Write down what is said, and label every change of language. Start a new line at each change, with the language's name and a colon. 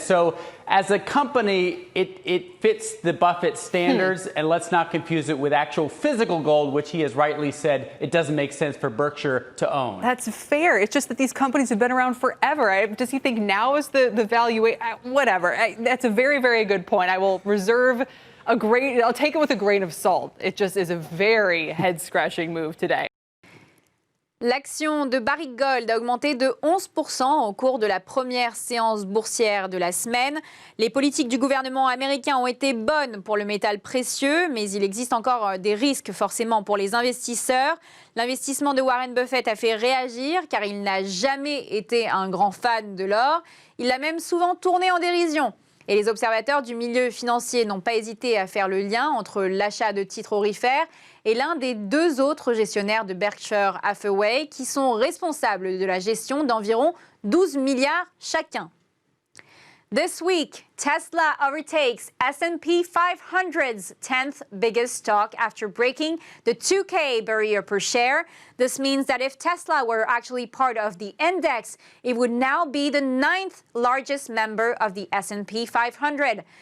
English: So as a company, it fits the Buffett standards, and let's not confuse it with actual physical gold, which he has rightly said it doesn't make sense for Berkshire to own. That's fair. It's just that these companies have been around forever. Does he think now is the valuation? Whatever. That's a very, very good point. I will reserve I'll take it with a grain of salt. It just is a very head-scratching move today.
French: L'action de Barrick Gold a augmenté de 11% au cours de la première séance boursière de la semaine. Les politiques du gouvernement américain ont été bonnes pour le métal précieux, mais il existe encore des risques forcément pour les investisseurs. L'investissement de Warren Buffett a fait réagir car il n'a jamais été un grand fan de l'or. Il l'a même souvent tourné en dérision. Et les observateurs du milieu financier n'ont pas hésité à faire le lien entre l'achat de titres aurifères et l'un des deux autres gestionnaires de Berkshire Hathaway qui sont responsables de la gestion d'environ 12 milliards chacun.
English: This week, Tesla overtakes S&P 500's 10th biggest stock after breaking the 2K barrier per share. This means that if Tesla were actually part of the index, it would now be the 9th largest member of the S&P 500.